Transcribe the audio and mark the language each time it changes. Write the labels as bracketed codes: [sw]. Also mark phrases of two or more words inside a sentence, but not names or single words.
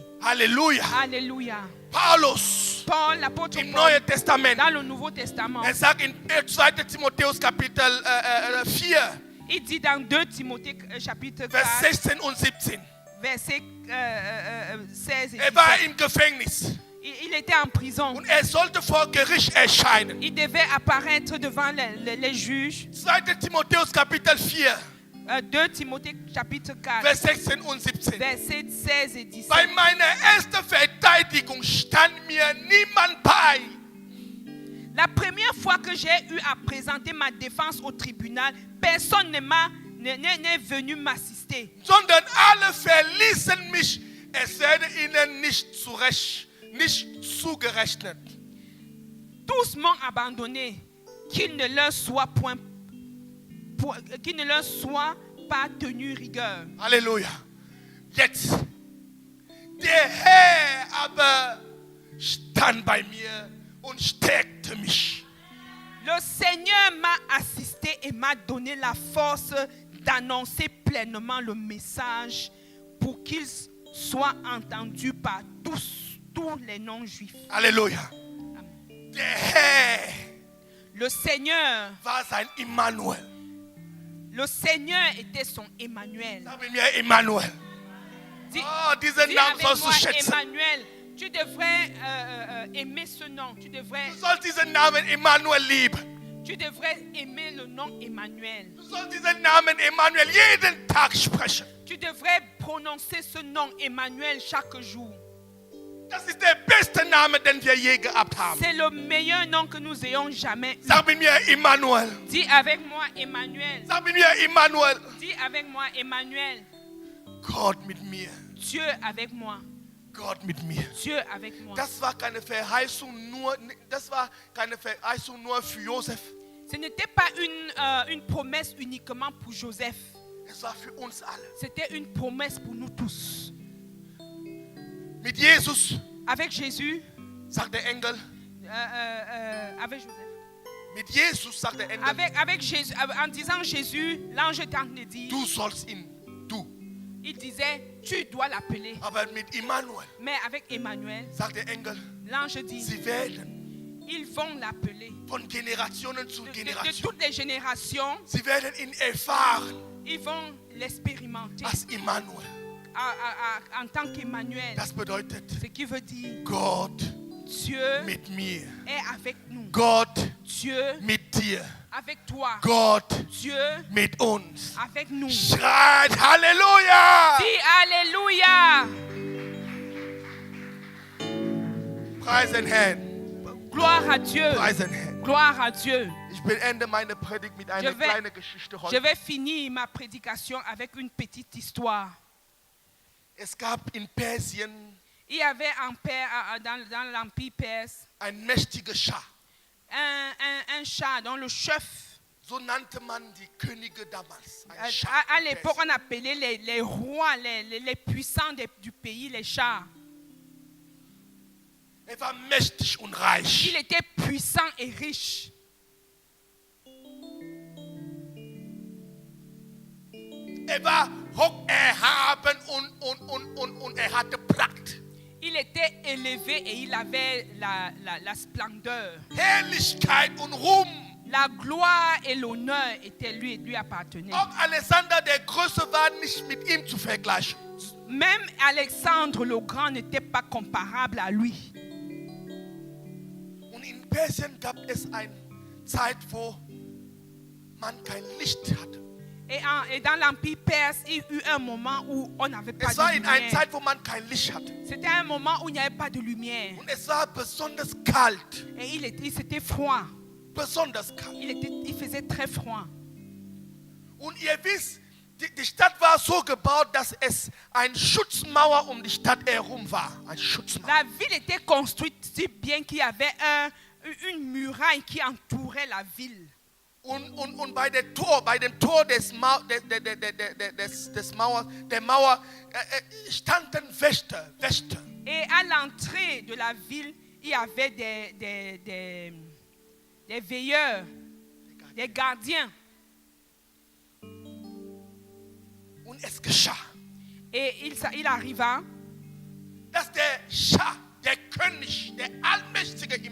[de] Halleluja. [fr] Alléluia. [de] Paulus [fr] Paul, l'apôtre [de] im [fr] Paul, [de] Neuen Testament. [fr] dans le Nouveau Testament, [de] Er sagt in 2. Timotheus Kapitel 4, [fr] il dit dans 2 Timothée chapitre 4, [de] Vers 16 und 17. [fr] verset 16 et [de] Er war [fr] 17. [de] im Gefängnis [fr] Il était en prison. [de] und er sollte vor Gericht erscheinen. [fr] Il devait apparaître devant les juges. [de] 2. Timotheus Kapitel 4, [fr] 2 Timothée chapitre 4, [de] Vers 16 und 17. [fr] versets 16 et 17. [de] Bei meiner ersten Verteidigung stand mir niemand bei. [fr] La première fois que j'ai eu à présenter ma défense au tribunal, personne n'est venu m'assister. [de] Sondern alle verließen mich. Es werde ihnen nicht zugerechnet. [fr] Tous m'ont abandonné, qu'il ne leur soit pas tenu rigueur. [de] Halleluja. Jetzt. Der Herr aber stand bei mir und stärkte mich. [fr] Le Seigneur m'a assisté et m'a donné la force d'annoncer pleinement le message pour qu'il soit entendu par tous les non-juifs. [de] Halleluja. Der Herr [fr] Le Seigneur, [de] war sein Immanuel. [fr] le Seigneur était son Emmanuel. [de] Sag mir Immanuel. [fr] Dis, [de] Oh, diesen [fr] dis [de] Namen [fr] avec [de] sollst du [fr] moi, [de] schätzen. [fr] Emmanuel. Tu devrais aimer ce nom. Tu devrais [de] Du sollst diesen Namen Immanuel lieben. [fr] aimer le nom Emmanuel. [de] Du sollst diesen Namen Immanuel jeden Tag sprechen. [fr] Tu devrais prononcer ce nom Emmanuel chaque jour. [de] Das ist der beste Name, den wir je gehabt haben. [fr] C'est le meilleur nom que nous ayons jamais eu. [de] Sag mit mir Immanuel. [fr] Dis avec moi Emmanuel. [de] Sag mit mir Immanuel. [fr] Dis avec moi Emmanuel. [de] Gott mit mir. [fr] Dieu avec moi. [de] Gott mit mir. [fr] Dieu avec moi. [de] Das war keine Verheißung nur für Josef. [fr] Ce n'était pas une promesse uniquement pour Joseph. [de] Es war für uns alle. [fr] C'était une promesse pour nous tous. [de] Mit Jesus, [fr] Avec Jésus, [de] sagt der Engel. [fr] avec Joseph. [de] Mit Jesus, sagt der Engel. [fr] Avec Jésus, en disant Jésus, l'ange est en train de dire, [de] Du sollst ihn, du. [fr] il disait, tu dois l'appeler. [de] Aber mit Immanuel, [fr] Mais avec Emmanuel, [de] sagt der Engel, [fr] l'ange dit, [de] sie werden [fr] ils vont l'appeler. [de] von Generationen zu [fr] De [de] Generation. [fr] toutes les générations, [de] Sie werden ihn erfahren [fr] ils vont l'expérimenter [de] als Immanuel. [fr] en tant qu'Emmanuel. [de] Das bedeutet, [fr] Ce qui veut dire, [de] Gott [fr] Dieu [de] mit mir. [fr] est avec nous. [de] Gott [fr] Dieu [de] mit dir. [fr] avec toi. [de] Gott [fr] Dieu [de] mit uns. [fr] avec nous. [de] Schreit Halleluja! [fr] Dis Alléluia. [de] Preis den Herrn. [fr] Gloire à Dieu. [de] Preis den Herrn. [fr] Gloire à Dieu. [de] Ich beende meine Predigt mit einer [fr] Je vais- [de] kleinen Geschichte [fr] Je [de] heute. [fr] vais finir ma prédication avec une petite histoire. [de] Es gab in Persien [fr] Il y avait dans l'Empire perse [de] ein mächtiger Schah. [fr] un chat dont le chef, [de] So nannte man die Könige damals. Ein [fr] à, [de] Schah [fr] à [de] in [fr] l'époque [de] Persien. [fr] on appelait les rois, les puissants du pays, les chats. [de] Er war mächtig und reich. [fr] Il était puissant et riche. [de] Er war hoch erhaben und er hatte Pracht. [fr] Il était élevé et il avait la splendeur. [de] Herrlichkeit und Ruhm. [fr] La gloire et l'honneur étaient lui appartenaient. [de] Auch Alexander der Große war nicht mit ihm zu vergleichen. [fr] Même Alexandre le Grand n'était pas comparable à lui. [de] Und in Persien gab es eine Zeit, wo man kein Licht hatte. [fr] Et dans l'Empire perse, il y a eu un moment où on n'avait pas [de] Es war [fr] de [de] in einer [fr] lumière. [de] Zeit, wo man kein Licht hatte. [fr] C'était un moment où il n'y avait pas de lumière. [de] Und es war besonders kalt. [fr] Et c'était froid. [de] Besonders kalt. [fr] Il faisait très froid. [de] Und ihr wisst, die Stadt war so gebaut, dass es eine Schutzmauer um die Stadt herum war. Eine Schutzmauer. [fr] La ville était construite si bien qu'il y avait une muraille qui entourait la ville. [de] Und bei dem Tor der Mauer standen Wächter. [fr] Et à l'entrée de la ville, il y avait des veilleurs, des gardiens. [de] Und es geschah, [fr] Et il arriva [de] dass der Schah, der König, der Allmächtige im